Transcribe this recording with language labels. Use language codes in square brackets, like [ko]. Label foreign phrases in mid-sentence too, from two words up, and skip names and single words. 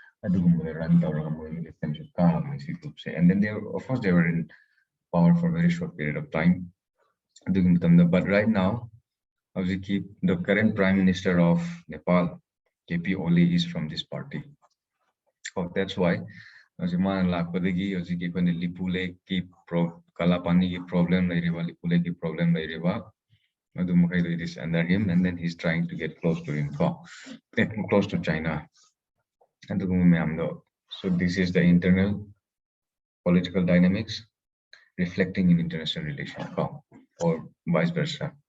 [en] And then of course, they were in power for a very short period of time. But right now, the current Prime Minister of Nepal, KP Oli, is from this party. Oh, that's why. [hi] Lipule ki Kalapani ki problem Lipule ki problem [en] it is under him, and then he's trying to get close to him, close to China. So this is the internal political dynamics reflecting in international relations, or vice versa.